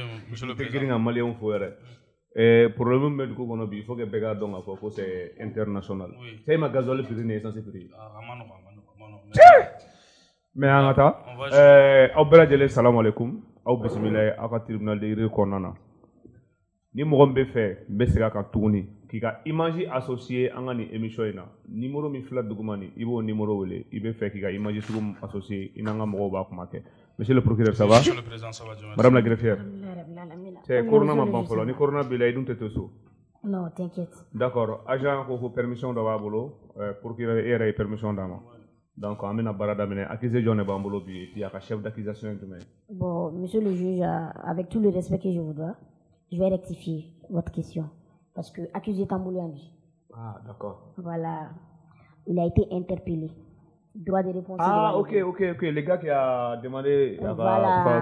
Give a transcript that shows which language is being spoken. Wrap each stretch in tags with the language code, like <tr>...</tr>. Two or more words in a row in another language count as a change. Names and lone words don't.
<fr>Monsieur le Président.</fr> <bm>Problème bɛ dugu kɔnɔ bi</bm> <fr>il faut que</fr> <bm>bɛɛ k'a dɔn k'a fɔ ko</bm> <fr>c'est international.</fr> <bm>C'est ma gasoil prix ni essence prix. Mais an ka taa aw bɛɛ lajɛlen</bm> <ar>salamu alaikum</ar> <bm>aw bisimila aw ka tribunal de yiri kɔnɔna na. Ni mɔgɔ min bɛ fɛ n bɛ segin a kan tuguni k'i ka</bm> <fr>image associé</fr> <bm>an ka nin émission in na numéro min filɛ duguma nin i b'o numéro wele i bɛ fɛ k'i ka image sugu min associé i n'an ka mɔgɔw b'a kuma kɛ.</bm> <fr>Monsieur le procureur, ça va? Monsieur le Président, ça va. Madame la greffière.</fr> <bm>C'est Corona ma ban folo. Ni Corona bila i dun tɛ to so.</bm> <fr>Non, t'inquiète. D'accord.</fr> <bm>Agent ko permission dɔ b'a bolo procureur e yɛrɛ ye permission d'a ma. Donc an bɛna baara daminɛ accusé jɔn de b'an bolo bi puis a ka</bm> <fr>chef d'accusation</fr> <bm>ye jumɛn ye?</bm> <fr>Bon, monsieur le juge, avec tout le respect que je vous dois, je vais rectifier votre question parce que accusé Tambouli. Ah, d'accord. Voilà. Il a été interpellé. Droit de réponse. Ah, ok. Le gars qui a demandé. Voilà.</fr>